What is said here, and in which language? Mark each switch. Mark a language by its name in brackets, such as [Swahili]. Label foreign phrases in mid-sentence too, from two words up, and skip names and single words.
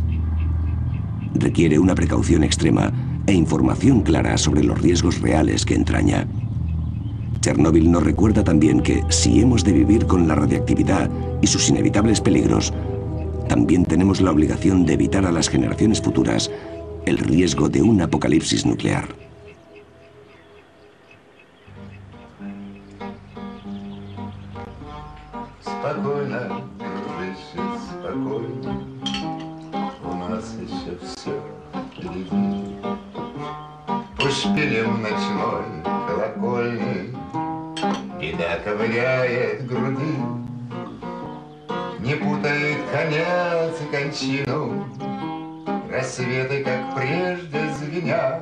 [Spanish] Requiere una precaución extrema e información clara sobre los riesgos reales que entraña. Chernóbil nos recuerda también que, si hemos de vivir con la radiactividad y sus inevitables peligros, también tenemos la obligación de evitar a las generaciones futuras el riesgo de un apocalipsis nuclear. [Russian] Спокойно, дружище, все впереди. Пусть шпилем ночной колокольни беда ковыряет груди, не путает конец и кончину, рассветы, как прежде, звенят.